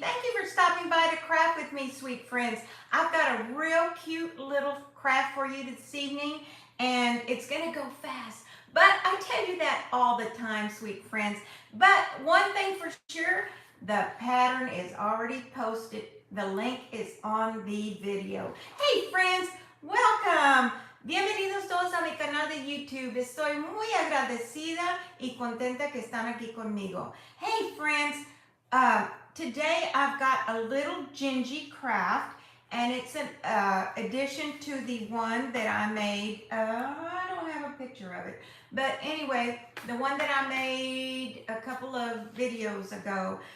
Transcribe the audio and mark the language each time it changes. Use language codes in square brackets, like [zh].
[en] Thank you for stopping by to craft with me, sweet friends. I've got a real cute little craft for you this evening, and it's gonna go fast. But I tell you that all the time, sweet friends. But one thing for sure, the pattern is already posted. The link is on the video. Hey friends, welcome. [es] Bienvenidos todos a mi canal de YouTube. Estoy muy agradecida y contenta que están aquí conmigo. [en] Hey friends, today I've got a little Gingy craft, and it's an addition to the one that I made. I don't have a picture of it, but anyway, the one that I made a couple of videos ago.